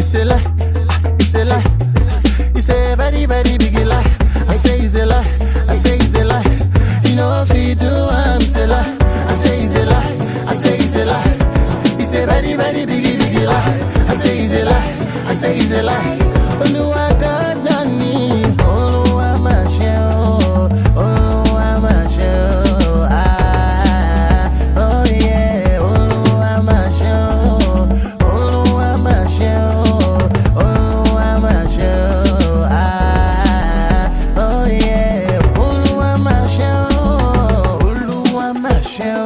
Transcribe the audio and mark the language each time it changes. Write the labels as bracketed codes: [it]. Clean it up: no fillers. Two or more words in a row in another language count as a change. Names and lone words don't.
[en] It's a lie, it's a lie. It's a very, very big lie. I say it's a lie, I say it's a lie. You know if you do, it's a lie. I say it's a lie, I say it's a lie. It's a very, very big lie. I say it's a lie, I say it's a lie. [yo] Oluwa [en] God nani, [yo] Oluwa ma ṣe, Oluwa ma ṣe. [en] Oh yeah, [yo] Oluwa ma ṣe, Oluwa ma ṣe, Oluwa ma ṣe. [en] Oh yeah, [yo] Oluwa ma ṣe, Oluwa ma ṣe.